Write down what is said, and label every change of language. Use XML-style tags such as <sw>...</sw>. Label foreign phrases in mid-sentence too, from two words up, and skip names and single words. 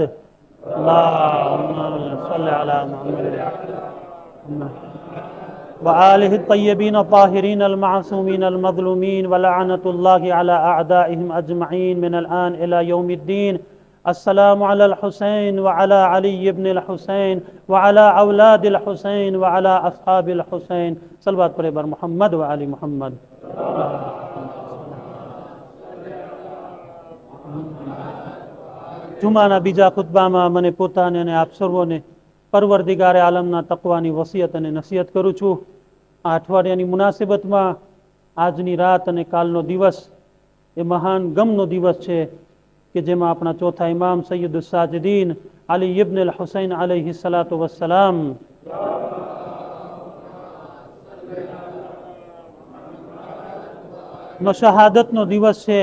<ar>اللهم صل على محمد وآله الطيبين الطاهرين المعصومين المظلومين ولعنة الله على أعدائهم أجمعين من الآن إلى يوم الدين. السلام على الحسين وعلى علي بن الحسين وعلى أولاد الحسين وعلى أصحاب الحسين. صلوات پر محمد وآل محمد.</ar> <gu>જુમાના બીજા ખુતબામાં મને પોતાને અને આપ સર્વોને પરવરદિગારે આલમના તકવાની વસિયત અને નસીહત કરું છું. આ અઠવાડિયાની મુનાસિબતમાં આજની રાત અને કાલનો દિવસ એ મહાન ગમનો દિવસ છે કે જેમાં આપણા ચોથા ઇમામ સૈયદુસ સાજિદીન અલી ઇબ્ન અલ હુસૈન</gu> <ar>عليه الصلاة والسلام</ar> <gu>નો શહાદતનો દિવસ છે.</gu>